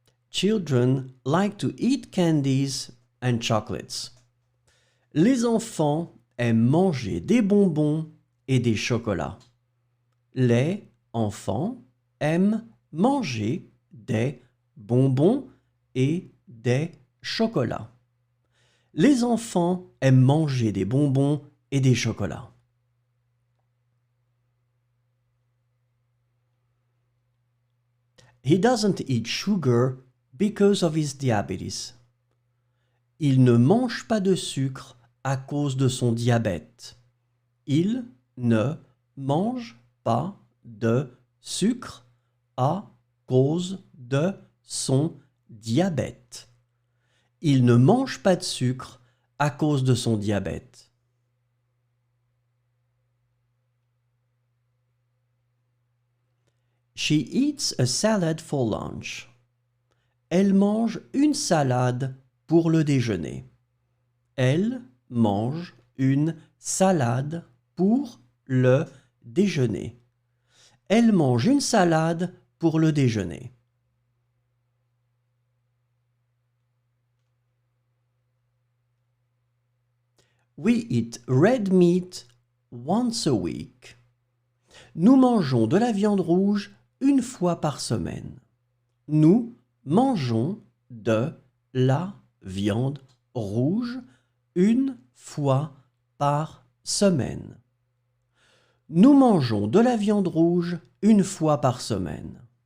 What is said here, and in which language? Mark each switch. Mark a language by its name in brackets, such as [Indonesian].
[English] Children like to eat candies and chocolates. [French] Les enfants aiment manger des bonbons et des chocolats. Les enfants aiment manger des bonbons et des chocolats. Les enfants aiment manger des bonbons et des chocolats. [English] He doesn't eat sugar because of his diabetes. [French] Il ne mange pas de sucre à cause de son diabète. Il ne mange pas de sucre à cause de son diabète. Il ne mange pas de sucre à cause de son diabète. [English] She eats a salad for lunch. [French] Elle mange une salade pour le déjeuner. Elle mange une salade pour le déjeuner. Elle mange une salade pour le déjeuner. [English] We eat red meat once a week. [French] Nous mangeons de la viande rouge une fois par semaine. Nous mangeons de la viande rouge une fois par semaine. Nous mangeons de la viande rouge une fois par semaine.